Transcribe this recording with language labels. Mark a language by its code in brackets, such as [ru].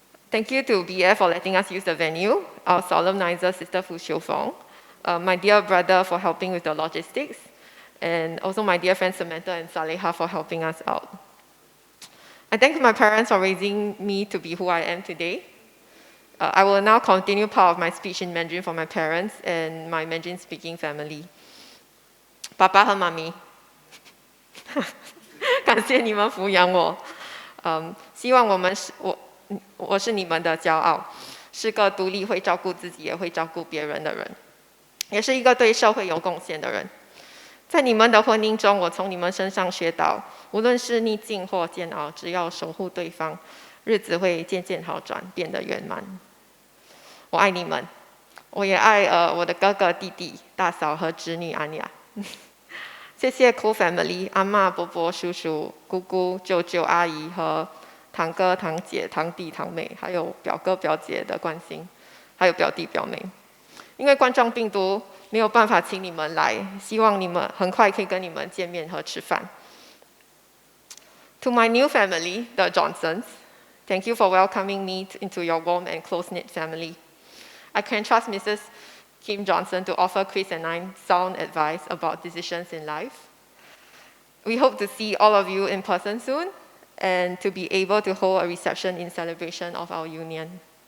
[en] Thank you to BF for letting us use the venue, our solemnizer, Sister Foo Siew Fong, my dear brother for helping with the logistics, and also my dear friends Samantha and Saleha for helping us out. I thank my parents for raising me to be who I am today. I will now continue part of my speech in Mandarin for my parents and my Mandarin-speaking family. [zh] 爸爸和妈咪，感谢你们抚养我。希望我是你们的骄傲，是个独立会照顾自己也会照顾别人的人，也是一个对社会有贡献的人。在你们的婚姻中，我从你们身上学到，无论是逆境或煎熬，只要守护对方，日子会渐渐好转，变得圆满。我爱你们，我也爱我的哥哥、弟弟、大嫂和侄女安雅。谢谢 Cool Family 阿嬷、伯伯、叔叔、姑姑、舅舅、阿姨和堂哥、堂姐、堂弟、堂妹，还有表哥、表姐的关心，还有表弟、表妹。因为冠状病毒没有办法请你们来，希望你们很快可以跟你们见面和吃饭。 [en] To my new family, the Johnsons, thank you for welcoming me into your warm and close-knit family. I can trust Mrs. Kim Johnson to offer Chris and I sound advice about decisions in life. We hope to see all of you in person soon and to be able to hold a reception in celebration of our union.